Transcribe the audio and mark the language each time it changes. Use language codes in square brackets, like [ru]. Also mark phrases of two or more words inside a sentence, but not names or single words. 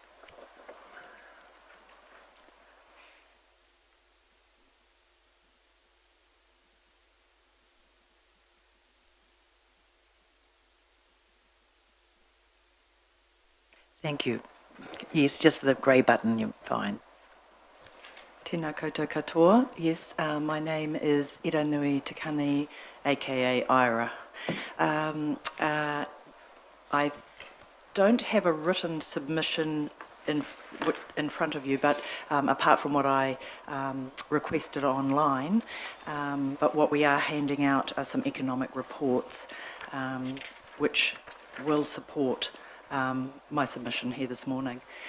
[en] Thank you. Yes, just the grey button, you're fine. [mi] Tēnā koutou katoa. [en] Yes, my name is Iranui Takani, aka Ira. I don't have a written submission in front of you, but apart from what I requested online, but what we are handing out are some economic reports which will support my submission here this morning.